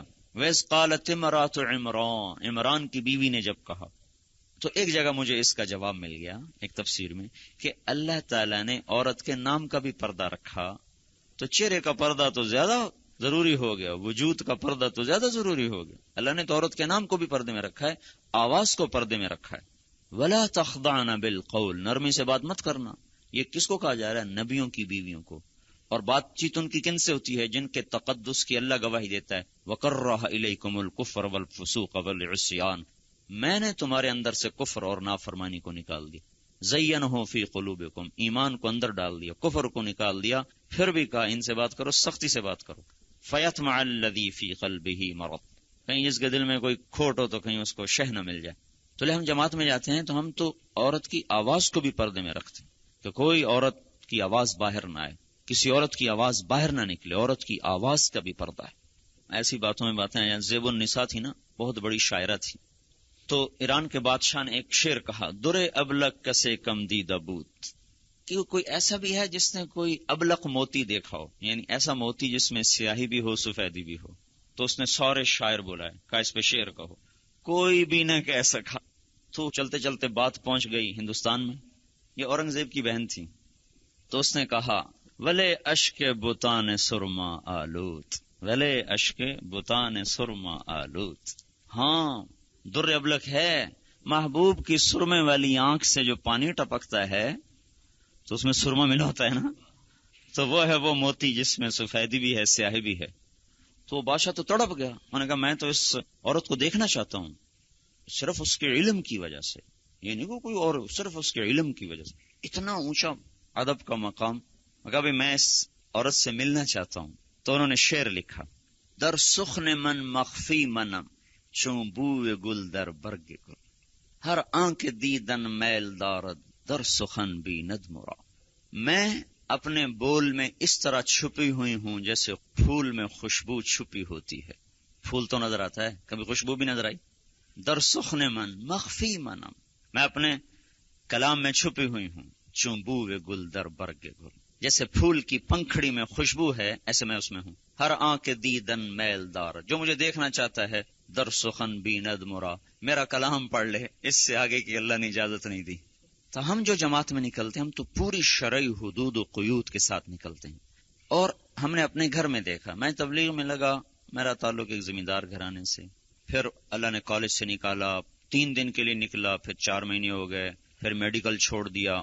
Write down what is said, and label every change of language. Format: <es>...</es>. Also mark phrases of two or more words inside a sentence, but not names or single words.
<ar>وَإِذْ قَالَتِ امرأۃ عمران،</ar> <ur>عمران کی بیوی نے جب کہا، تو ایک جگہ مجھے اس کا جواب مل گیا ایک تفسیر میں کہ اللہ تعالیٰ نے عورت کے نام کا بھی پردہ رکھا، تو چہرے کا پردہ تو زیادہ ضروری ہو گیا، وجود کا پردہ تو زیادہ ضروری ہو گیا۔ اللہ نے تو عورت کے نام کو بھی پردے میں رکھا ہے، آواز کو پردے میں رکھا ہے۔</ur> <ar>وَلَا تَخْضَعْنَ بِالْقَوْلِ،</ar> <ur>نرمی سے بات مت کرنا۔ یہ کس کو کہا جا رہا ہے؟ نبیوں کی بیویوں کو۔ اور بات چیت ان کی کن سے ہوتی ہے؟ جن کے تقدس کی اللہ گواہی دیتا ہے،</ur> <ar>وَكَرَّهَ إِلَيْكُمُ الْكُفْرَ وَالْفُسُوقَ وَالْعِصْيَانَ،</ar> <ur>میں نے تمہارے اندر سے کفر اور نافرمانی کو نکال دیا۔</ur> <ar>زَيَّنَهُ فِي قُلُوبِكُمْ،</ar> <ur>ایمان کو اندر ڈال دیا، کفر کو نکال دیا، پھر بھی کہا ان سے بات کرو، سختی سے بات کرو۔</ur> <ar>فَيَطْمَعَ الَّذِي فِي قَلْبِهِ مَرَضٌ،</ar> <ur>کہیں جس کے دل میں کوئی کھوٹ ہو تو کہیں اس کو شہ نہ مل جائے۔ تو لے ہم جماعت میں جاتے ہیں تو ہم تو عورت کی آواز کو بھی پردے میں رکھتے ہیں کہ کوئی عورت کی آواز باہر نہ آئے، کسی عورت کی آواز باہر نہ نکلے، عورت کی آواز کا بھی پردہ ہے۔ ایسی باتوں میں باتیں ہیں۔ زیب النساء تھی نا، بہت بڑی شاعرہ تھی، تو ایران کے بادشاہ نے ایک شعر کہا،</ur> <fa>درے ابلق کسے کم دیدہ بوت،</fa> <ur>کہ کوئی ایسا بھی ہے جس نے کوئی ابلق موتی دیکھا ہو، یعنی ایسا موتی جس میں سیاہی بھی ہو سفیدی بھی ہو۔ تو اس نے سارے شاعر بلائے، کہا اس پہ شعر کہو، کوئی بھی نہ کہہ سکا۔ تو چلتے چلتے بات پہنچ گئی ہندوستان میں، یہ اورنگزیب کی بہن تھی، تو اس نے کہا</ur> <fa>ولے اشک بتان سرما آلوت، ولے اشک بتان سرما آلوت۔</fa> <ur>ہاں</ur> <fa>در ابلک</fa> <ur>ہے، محبوب کی سرمے والی آنکھ سے جو پانی ٹپکتا ہے تو اس میں سرما ملا ہوتا ہے نا، تو وہ ہے وہ موتی جس میں سفیدی بھی ہے سیاہی بھی ہے۔ تو بادشاہ تو تڑپ گیا، انہوں نے کہا میں تو اس عورت کو دیکھنا چاہتا ہوں صرف اس کے علم کی وجہ سے، یہ نہیں کہ کوئی اور، صرف اس کے علم کی وجہ سے، اتنا اونچا ادب کا مقام۔ کہا بھی میں اس عورت سے ملنا چاہتا ہوں۔ تو انہوں نے شعر لکھا،</ur> <fa>در سخن من مخفی منم چون بوئے گل در برگ گل، ہر آنکھ دیدن میل دارد در سخن بیند مرا۔</fa> <ur>میں اپنے بول میں اس طرح چھپی ہوئی ہوں جیسے پھول میں خوشبو چھپی ہوتی ہے۔ پھول تو نظر آتا ہے، کبھی خوشبو بھی نظر آئی؟</ur> <fa>در سخن من مخفی منم،</fa> <ur>میں اپنے کلام میں چھپی ہوئی ہوں،</ur> <fa>چون بوئے گل در برگ گل،</fa> <ur>جیسے پھول کی پنکھڑی میں خوشبو ہے ایسے میں اس میں ہوں۔</ur> <fa>ہر آنکھ دیدن میل دار،</fa> <ur>جو مجھے دیکھنا چاہتا ہے</ur> <fa>در سخن بیند مرا،</fa> <ur>میرا کلام پڑھ لے، اس سے آگے کی اللہ نے اجازت نہیں دی۔ تو ہم جو جماعت میں نکلتے ہیں ہم تو پوری شرعی حدود و قیود کے ساتھ نکلتے ہیں۔ اور ہم نے اپنے گھر میں دیکھا، میں تبلیغ میں لگا، میرا تعلق ایک زمیندار گھرانے سے، پھر اللہ نے کالج سے نکالا، 3 دن کے لیے نکلا، پھر 4 مہینے ہو گئے، پھر میڈیکل چھوڑ دیا۔</ur>